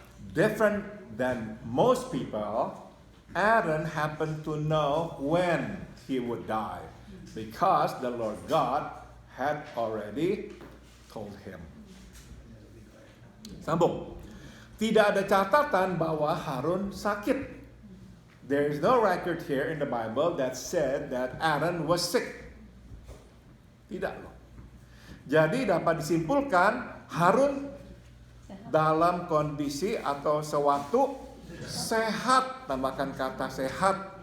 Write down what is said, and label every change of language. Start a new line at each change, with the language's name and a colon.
English: Different than most people, Aaron happened to know when he would die, because the Lord God had already told him.
Indonesian: Sambung. Tidak ada catatan bahwa Harun sakit.
English: There is no record here in the Bible that said that Aaron was sick.
Indonesian: Tidak loh. Jadi dapat disimpulkan Harun dalam kondisi atau sewaktu sehat. Tambahkan kata sehat.